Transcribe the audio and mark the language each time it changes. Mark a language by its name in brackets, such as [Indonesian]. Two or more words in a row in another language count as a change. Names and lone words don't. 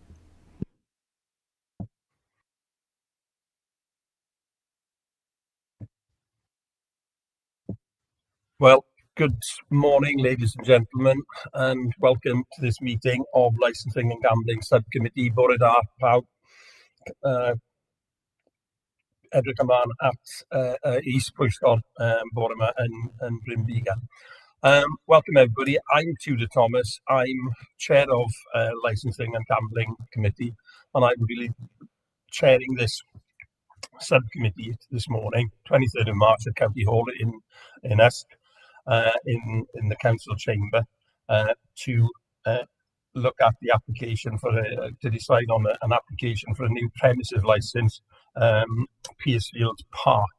[English] Well, good morning, ladies and gentlemen, and welcome to this meeting of Licensing and Gambling Subcommittee. [Welsh] Bore da pawb, edrych ymlaen at is-pwyllgor bore yma yn Bryn Bigan. [English] Welcome everybody. I'm Tudor Thomas. I'm chair of Licensing and Gambling Committee, and I will be chairing this subcommittee this morning, 23rd of March at County Hall in Usk, in the council chamber, to look at the application for to decide on an application for a new premises license, Piercefield Park.